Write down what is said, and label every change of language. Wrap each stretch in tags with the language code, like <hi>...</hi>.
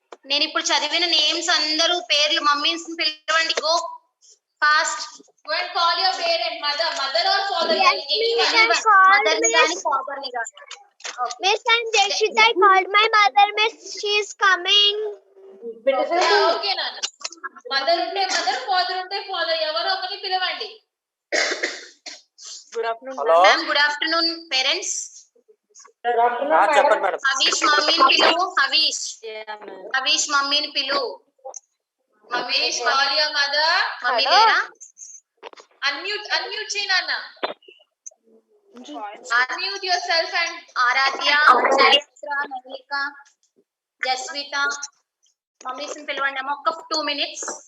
<te>నేను ఇప్పుడు చదివిన నేమ్స్ అందరూ పేర్లు మమ్మీస్ పిలవండి.</te> <en>Go fast. Go and call your parent, mother or father. Yes,</en> <te>anyone. Mother ni gaani, father ni gaani. Okay.</te> <en>Miss, and Dekshita, I called my mother, Miss. She is coming. Okay, Nana.</en> <te>Mother unte mother, father unte father. ఎవరో ఒకరిని పిలవండి.</te> <en>Good afternoon. Hello. Ma'am, good afternoon, parents. Good afternoon.</en> <te>చెప్పండి madam. Havish మమ్మీని పిలువు. Havish.</te> <en>Yeah, ma'am.</en> <te>Havish మమ్మీని పిలువు.</te> <en>Mamish, call your mother. Mummy Hello?</en> <te>Lera. Unmute చేయి నాన్న.</te> <en>Unmute yourself and Aradhya, Chaitra, Nalika, Jasvita.</en> <te>Mummies ని పిలవండి అమ్మ ఒక్క 2 minutes.</te>